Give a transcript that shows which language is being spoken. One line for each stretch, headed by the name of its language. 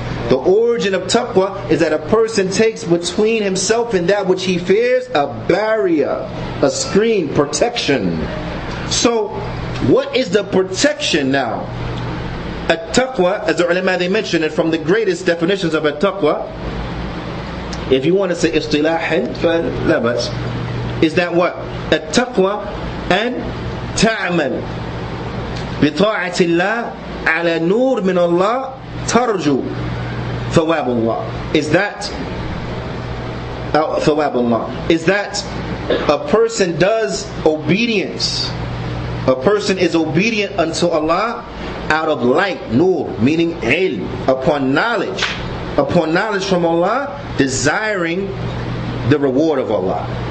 English: The origin of taqwa is that a person takes between himself and that which he fears a barrier, a screen, protection. So what is the protection now? At-taqwa, as the ulama they mentioned it, from the greatest definitions of at-taqwa, if you want to say istilahan,
Arabic: فلا بأس,
English: is that what?
Arabic: At-taqwa an ta'amal بطاعة الله على نور من الله ترجو ثواب الله.
English: Is that
Arabic: ثواب الله?
English: Is that a person does obedience? A person is obedient unto Allah out of light, nur, meaning ilm, upon knowledge from Allah, desiring the reward of Allah.